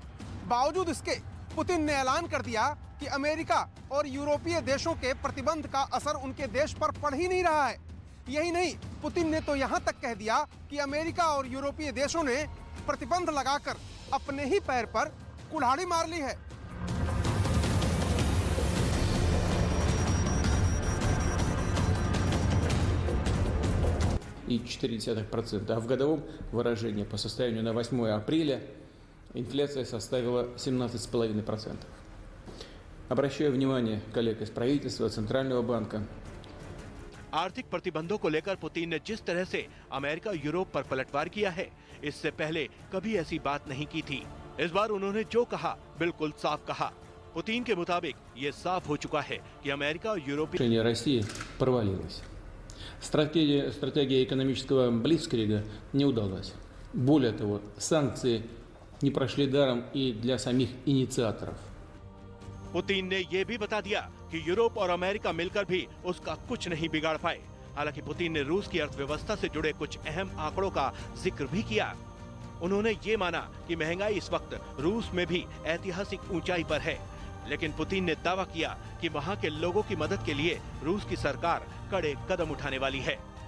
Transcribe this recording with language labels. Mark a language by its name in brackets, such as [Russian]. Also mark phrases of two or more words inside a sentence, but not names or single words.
[Hindi] बावजूद इसके पुतिन ने ऐलान कर दिया कि अमेरिका और यूरोपीय देशों के प्रतिबंध का असर उनके देश पर पड़ ही नहीं रहा है। यही नहीं, पुतिन ने तो यहाँ तक कह दिया कि अमेरिका और यूरोपीय देशों ने प्रतिबंध लगाकर अपने ही पैर पर कुल्हाड़ी मार ली है। [Russian] И 0,4%. А в годовом выражении по состоянию на 8 апреля инфляция составила 17,5%. Обращаю внимание коллег из правительства, Центрального банка. [Hindi] आर्थिक प्रतिबंधों को लेकर पुतिन ने जिस तरह से अमेरिका यूरोप पर पलटवार किया है, इससे पहले कभी ऐसी बात नहीं की थी। इस बार उन्होंने जो कहा बिल्कुल साफ कहा। पुतिन के मुताबिक ये साफ हो चुका है कि अमेरिका और यूरोपीय [Russian] Решение России провалилось. Стратегия экономического блицкрига не удалась. Более того, санкции не прошли даром и для самих инициаторов. [Hindi] पुतिन ने यह भी बता दिया कि यूरोप और अमेरिका मिलकर भी उसका कुछ नहीं बिगाड़ पाए। हालांकि पुतिन ने रूस की अर्थव्यवस्था से जुड़े कुछ अहम आंकड़ों का जिक्र भी किया। उन्होंने ये माना कि महंगाई इस वक्त रूस में भी ऐतिहासिक ऊंचाई पर है, लेकिन पुतिन ने दावा किया कि वहां के लोगों की मदद के लिए रूस की सरकार कड़े कदम उठाने वाली है।